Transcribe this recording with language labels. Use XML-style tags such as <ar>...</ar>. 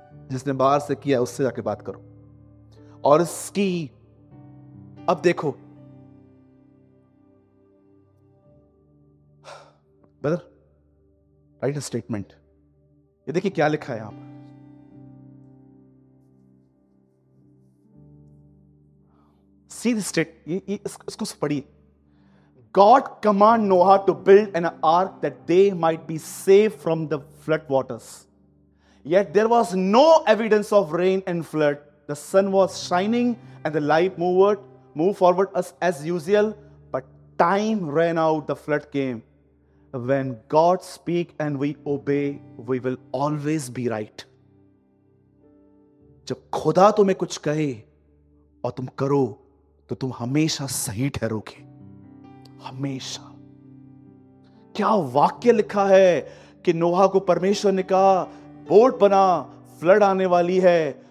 <hi>जिसने बाहर से किया उससे जाके बात करो। और इसकी अब देखो ब्रदर, राइट स्टेटमेंट, ये देखिए क्या लिखा है यहां पर।</hi> <en>See the state,</en> <hi>इसको पढ़िए।</hi> <en>God command Noah to build an ark that they might be safe from the flood waters. Yet there was no evidence of rain and flood. The sun was shining and the light moved forward as usual, but time ran out, the flood came. When God speak and we obey, we will always be right.</en> <hi>जब खुदा तुम्हें कुछ कहे और तुम करो तो तुम हमेशा सही ठहरोगे, हमेशा। क्या वाक्य लिखा है कि नोहा को परमेश्वर ने कहा बोट बना, फ्लड आने वाली है।</hi>